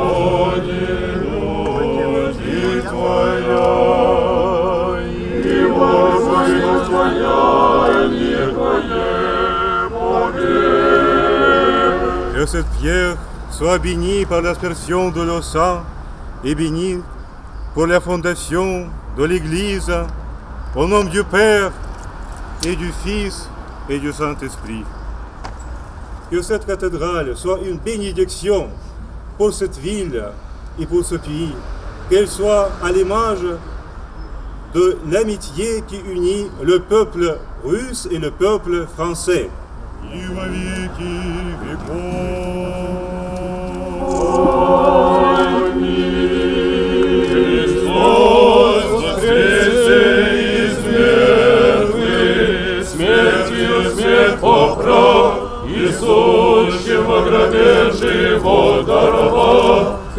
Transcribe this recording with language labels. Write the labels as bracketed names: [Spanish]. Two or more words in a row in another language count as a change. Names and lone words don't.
[French] Que cette pierre soit bénie par l'aspersion de l'eau saint et bénie pour la fondation de l'Église, au nom du Père et du Fils et du Saint-Esprit. Que cette cathédrale soit une bénédiction pour cette ville et pour ce pays, qu'elle soit à l'image de l'amitié qui unit le peuple russe et le peuple français. [Russian] И во веки веков. [Church Slavic] Христос воскресе из мертвых, смертью смерть поправ, и сущим во гробе живот даровав.